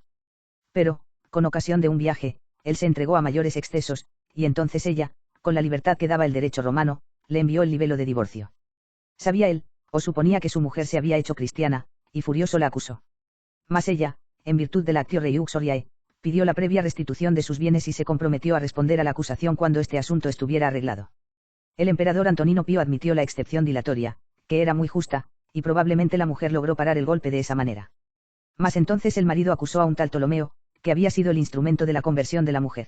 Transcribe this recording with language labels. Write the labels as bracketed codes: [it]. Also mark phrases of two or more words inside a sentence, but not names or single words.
[es] Pero, con ocasión de un viaje, él se entregó a mayores excesos, y entonces ella, con la libertad que daba el derecho romano, le envió el libelo de divorcio. Sabía él, o suponía que su mujer se había hecho cristiana, y furioso la acusó. Mas ella, en virtud del [la] actio rei uxoriae, [es] pidió la previa restitución de sus bienes y se comprometió a responder a la acusación cuando este asunto estuviera arreglado. El emperador Antonino Pío admitió la excepción dilatoria, que era muy justa, y probablemente la mujer logró parar el golpe de esa manera. Mas entonces el marido acusó a un tal Ptolomeo, que había sido el instrumento de la conversión de la mujer.